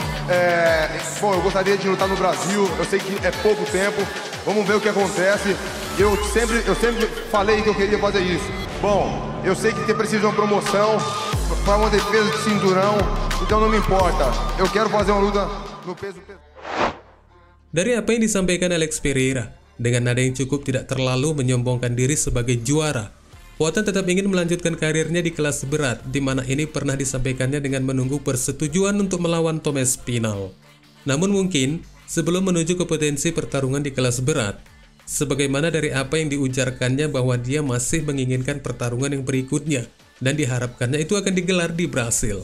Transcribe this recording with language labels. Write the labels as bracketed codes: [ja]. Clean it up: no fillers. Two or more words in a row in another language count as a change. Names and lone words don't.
[pt] Bom, eu gostaria de lutar no Brasil, eu sei que é pouco tempo, vamos ver o que acontece. Eu sempre falei que eu queria fazer isso. Bom, eu sei que precisa de uma promoção para uma defesa de cinturão, então não me importa. Eu quero fazer uma luta no peso pesado. [id] Dari apa yang disampaikan Alex Pereira, dengan nada yang cukup tidak terlalu menyombongkan diri sebagai juara, Poatan tetap ingin melanjutkan karirnya di kelas berat, di mana ini pernah disampaikannya dengan menunggu persetujuan untuk melawan Thomas Pinal. Namun mungkin, sebelum menuju ke potensi pertarungan di kelas berat, sebagaimana dari apa yang diujarkannya bahwa dia masih menginginkan pertarungan yang berikutnya, dan diharapkannya itu akan digelar di Brasil.